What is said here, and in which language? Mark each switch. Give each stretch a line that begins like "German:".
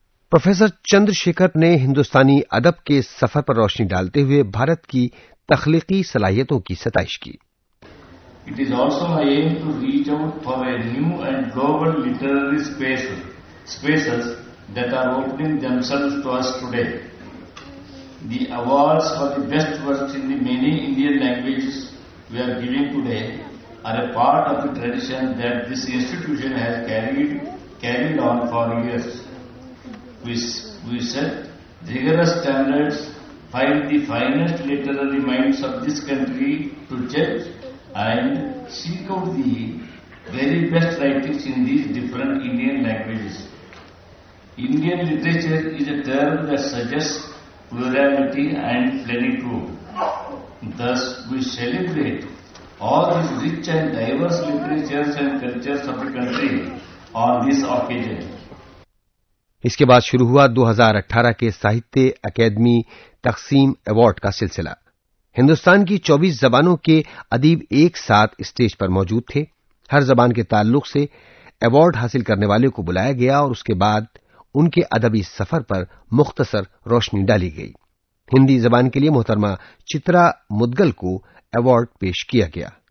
Urdu: Professor Chandra Shekhar نے ہندوستانی ادب کے سفر پر روشنی ڈالتے ہوئے بھارت کی تخلیقی صلاحیتوں کی ستائش کی۔
English: It is also my aim to reach out for a new and global literary spaces that are opening themselves to us today. The awards for the best works in the many Indian languages we are giving today are a part of the tradition that this institution has carried on for years. We set rigorous standards, find the finest literary minds of this country to judge and seek out the very best writings in these different Indian languages. Indian literature is a term that suggests plurality and plenitude. Thus, we celebrate all these rich and diverse literatures and cultures of the country on this occasion.
Urdu: اس کے بعد شروع ہوا 2018 کے Sahitya academy تقسیم award کا سلسلہ۔ ہندوستان کی 24 زبانوں کے ادیب ایک ساتھ اسٹیج پر موجود تھے۔ ہر زبان کے تعلق سے ایوارڈ حاصل کرنے والے کو بلایا گیا اور اس کے بعد ان کے ادبی سفر پر مختصر روشنی ڈالی گئی۔ ہندی زبان کے لیے محترمہ چترا مدگل کو ایوارڈ پیش کیا گیا۔